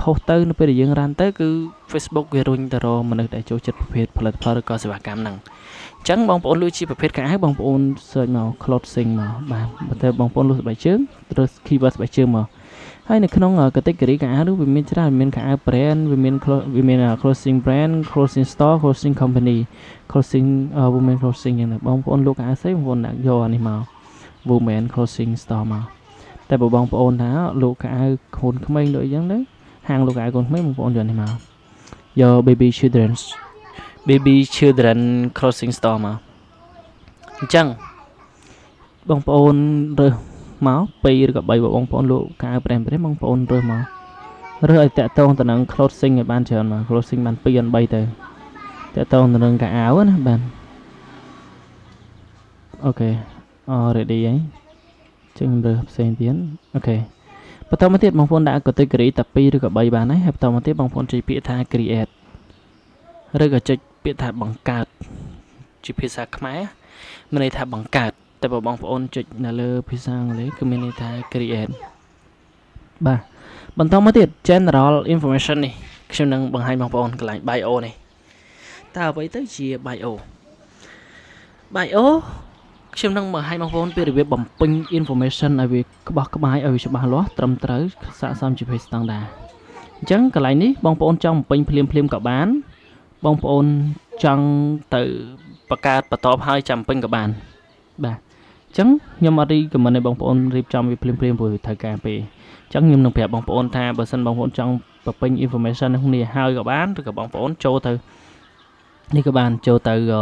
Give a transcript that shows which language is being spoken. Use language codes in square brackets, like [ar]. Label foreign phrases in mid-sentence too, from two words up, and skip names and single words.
[km] post ទៅនៅពេលដែលយើង run ទៅគឺ Facebook វារុញទៅរកមនុស្សដែលចូលចិត្តប្រភេទផលិតផលឬក៏សេវាកម្មហ្នឹងអញ្ចឹងបងប្អូនលក់ជាប្រភេទខោអាវបងប្អូន search មក clothing មកបាទបើ ទៅបងប្អូនលក់ស្បែកជើងរើស keyword ស្បែកជើងមកហើយនៅក្នុង category ខោអាវនោះវាមានច្រើនមានខោអាវ brand វាមាន [en] clothing brand clothing store clothing company clothing women clothing [km] យ៉ាងណាបងប្អូនលក់ខោអាវស្អីបងប្អូនដាក់យកអានេះមក [en] women clothing store [km] មកតែ បើបងប្អូនថាលក់ខោអាវកូនក្មេងដូចអញ្ចឹងទៅហាងលក់ខោអាវកូនក្មេងបងប្អូនយកនេះមកយក [en] baby children clothing store [km] មកអញ្ចឹងបងប្អូនរើសមក2ឬក៏3បងប្អូនលក់ខោអាវ brand បងប្អូនរើសមករើសឲ្យតាក់ទងទៅនឹង clothing ឲ្យបានច្រើនមក clothing បាន2 3ទៅតាក់ទងទៅនឹងខោអាវណាបាទ អូខេ ready ហើយចឹងរើសផ្សេងទៀតអូខេបន្តមកទៀតបងប្អូនដាក់ category តែ2ឬក៏3បានហើយបន្តមកទៀតបងប្អូនចុចពាក្យថា create ឬក៏ចុចពាក្យថាបង្កើតជាភាសាខ្មែរ មានន័យថាបង្កើតតែបើបងប្អូនចុចនៅលើភាសាអង់គ្លេសគឺមានន័យថា create បាទបន្តមកទៀត [en] general information [km] នេះខ្ញុំនឹងបង្ហាញបងប្អូនកន្លែង bio នេះតើអ្វីទៅជា bio ខ្ញុំនឹងមកឲ្យបងប្អូនពីរបៀបបំពេញ information ឲ្យវាក្បោះក្បាយឲ្យវាច្បាស់លាស់ត្រឹមត្រូវ ស័ក្តិសមជា [en] page standard [km] អញ្ចឹងកន្លែងនេះបងប្អូនចង់បំពេញភ្លាមក៏បានបងប្អូនចង់ទៅបង្កើតបន្ទាប់ហើយចាំពេញក៏បានបាទអញ្ចឹងខ្ញុំអត់រីកមិនឲ្យបងប្អូនរៀបចំវាភ្លាមព្រោះវាត្រូវការពេលអញ្ចឹងខ្ញុំនឹងប្រាប់បងប្អូនថាបើសិនបងប្អូនចង់បំពេញ information នេះគ្នាហើយក៏បានឬក៏បងប្អូនចូលទៅនេះក៏បានចូលទៅ